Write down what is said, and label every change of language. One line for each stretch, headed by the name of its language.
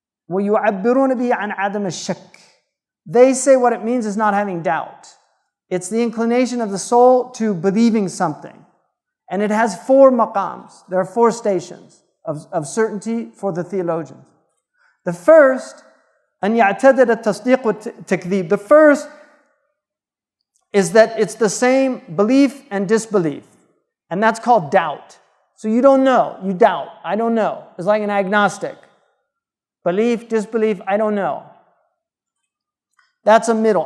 Arabic: وَيُعَبِّرُونَ بِهِ عَنْ عَدَمِ الشَّكِّ.
English: They say what it means is not having doubt. It's the inclination of the soul to believing something. And it has 4 maqams. There are 4 stations of certainty for the theologians. The first,
Arabic: أن يعتدل التصديق والتكذيب.
English: The first is that it's the same belief and disbelief. And that's called doubt. So you don't know, you doubt. I don't know. It's like an agnostic. Belief, disbelief, I don't know. That's a middle.